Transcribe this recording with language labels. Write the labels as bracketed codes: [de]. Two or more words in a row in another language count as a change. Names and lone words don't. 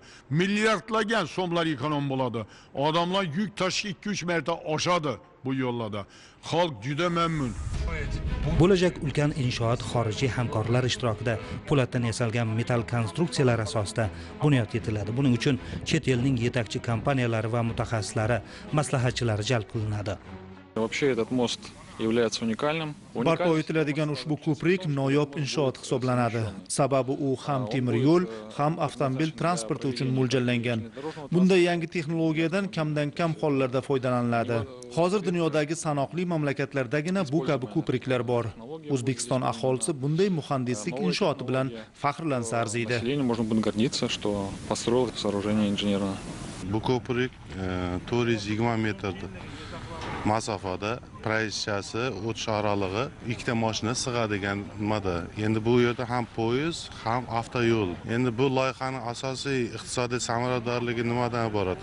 [uz] Milliardlarga so'mlar ekonom bo'ladi. Odamlar yuk tashish 2-3 marta oshadi bu yo'llarda. Xalq juda mamnun. Bo'lajak ulkan inshoot xorijiy hamkorlar ishtirokida po'latdan yasalgan metall konstruksiyalar asosida bunyod etiladi. Buning uchun chet elning yetakchi kompaniyalari va mutaxassislari, maslahatchilari jalb qilinadi. [ru] Вообще этот мост является уникальным. [uz] Barpo etiladigan ushbu ko'prik noyob inshoot hisoblanadi. Sababi u ham temir yo'l, ham avtomobil transporti uchun mo'ljallangan. Bunda yangi texnologiyadan kamdan kam hollarda foydalaniladi. Hozir dunyodagi sanoqli mamlakatlardagina bu kabi ko'priklar bor. O'zbekiston aholisi bunday muhandislik inshooti bilan faxrlansa arziydi. [ru] Можно будет гордиться, что построил сооружение инженерное. [uz] Bu ko'prik 420 metrdi. Masofada proyektchasi o'tish oralig'i 2 ta mashina sig'adigan nimada. Endi bu yerda ham poyezd, ham avtoyo'l. Endi bu loyihaning asosiy iqtisodiy samaradorligi nimadan iborat?